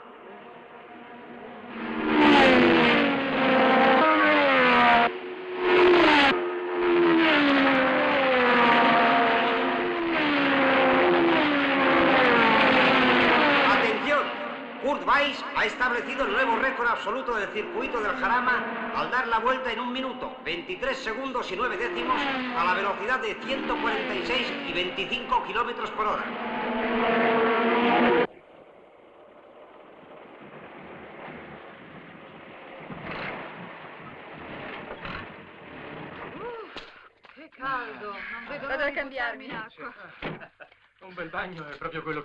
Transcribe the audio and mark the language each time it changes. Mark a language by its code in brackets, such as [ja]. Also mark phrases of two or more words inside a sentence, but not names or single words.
[es] Kurt Weiss ha establecido el nuevo récord absoluto del circuito del Jarama al dar la vuelta en 1 minuto, 23 segundos y 9 décimos a la velocidad de 146 y 25 kilómetros por hora. [it] Che caldo, non vedo l'ora di cambiarmi in acqua. Un bel bagno è proprio quello che